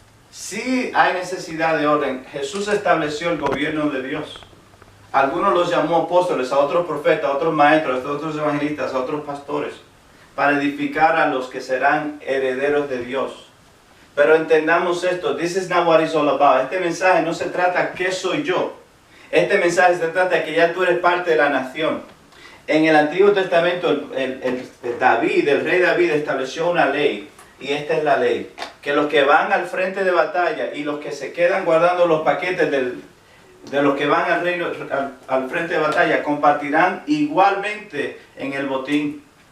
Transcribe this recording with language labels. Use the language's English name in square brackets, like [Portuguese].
[Spanish] Sí hay necesidad de orden. Jesús estableció el gobierno de Dios. Algunos los llamó apóstoles, a otros profetas, a otros maestros, a otros evangelistas, a otros pastores, para edificar a los que serán herederos de Dios. Pero entendamos esto, [English] this is not what it's all about. [Spanish] Este mensaje no se trata qué soy yo. Este mensaje se trata de que ya tú eres parte de la nación. En el Antiguo Testamento, el rey David estableció una ley, y esta es la ley, que los que van al frente de batalla y los que se quedan guardando los paquetes de los que van al frente de batalla compartirán igualmente en el botín.